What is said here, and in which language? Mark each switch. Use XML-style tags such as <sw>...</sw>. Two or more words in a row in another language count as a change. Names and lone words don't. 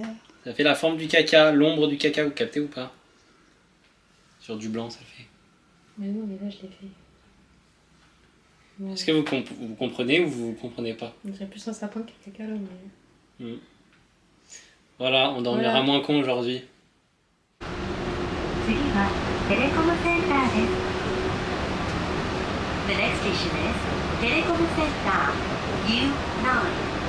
<fr>Ça fait la forme du caca, l'ombre du caca, vous captez ou pas? Sur du blanc ça le fait. Mais non, mais là, je l'ai fait. Ouais. Est-ce que vous comprenez ou vous comprenez pas? On dirait plus un sapin qu'un caca là, mais... Voilà, on dormira Voilà. moins con aujourd'hui.</fr> <ja>次はテレコムセンターです。</ja> <en>The next station is</en> <ja>テレコムセンター U9</ja>